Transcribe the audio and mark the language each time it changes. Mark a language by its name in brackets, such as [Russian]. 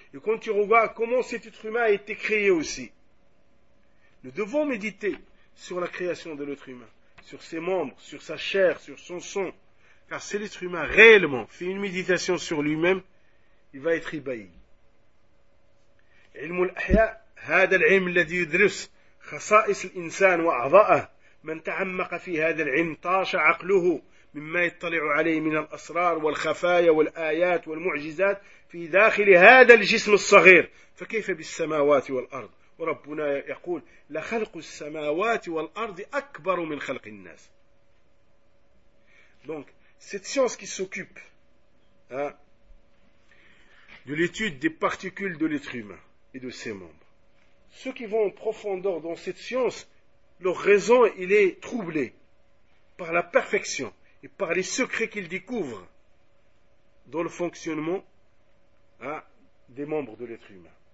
[French] Et quand tu regardes comment cet être humain a été créé aussi, nous devons méditer sur la création de l'être humain, sur ses membres, sur sa chair, sur son sang, car si l'être humain réellement fait une méditation sur lui-même, il va être ébahi. [Arabic] علم الأحياء هذا العلم الذي يدرس خصائص الإنسان وأعضائه من تعمق في هذا العلم طاش عقله مما يطلع عليه من الأسرار والخفايا والآيات والمعجزات في داخل هذا الجسم الصغير فكيف بالسماوات والأرض وربنا يقول لخلق السماوات والأرض أكبر من خلق الناس. [French] Donc cette science qui s'occupe de l'étude des particules de l'être humain et de ses membres. Ceux qui vont en profondeur dans cette science, leur raison, il est troublé par la perfection et par les secrets qu'ils découvrent dans le fonctionnement des membres de l'être humain.